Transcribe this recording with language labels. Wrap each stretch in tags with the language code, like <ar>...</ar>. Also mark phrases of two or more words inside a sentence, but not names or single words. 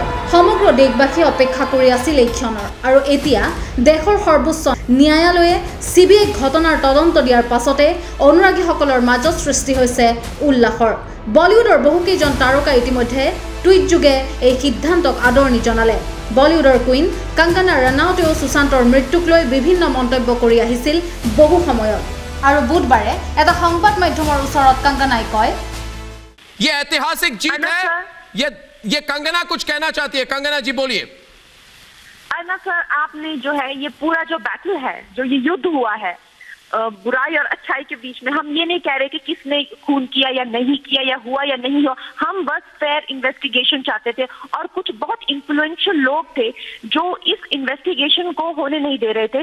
<as>সমগ্ৰ দেশবাসী অপেক্ষা কৰি আছিল এই ক্ষণৰ আৰু এতিয়া দেশৰ সৰ্বোচ্চ ন্যায়ালয়ে CBI ঘটনাৰ তদন্ত দিয়াৰ পাছতে অনুৰাগীসকলৰ মাজত সৃষ্টি হৈছে উল্লাসৰ। বলিউডৰ বহুকেইজন তাৰকা ইতিমধ্যে টুইট যোগে এই সিদ্ধান্তক আদৰণি জনালে। বলিউডৰ কুইন কংগনা ৰানাউতেও সুশান্তৰ মৃত্যুক লৈ বিভিন্ন মন্তব্য কৰি আহিছিল বহু সময়ত আৰু বুধবাৰে এটা সংবাদ মাধ্যমৰ ওচৰত কংগনাই কয়,</as> <hi>ये ऐतिहासिक जीत है। ये कंगना कुछ कहना चाहती है। कंगना जी बोलिए। अर्ना सर, आपने जो है ये पूरा जो बैटल है, जो ये युद्ध हुआ है बुराई और अच्छाई के बीच में, हम ये नहीं कह रहे कि किसने खून किया या नहीं किया या हुआ या नहीं हुआ, हम बस</hi> <en>fair investigation</en> <hi>चाहते थे और कुछ बहुत इन्फ्लुएंशियल लोग थे जो इस इन्वेस्टिगेशन को होने नहीं दे रहे थे।</hi>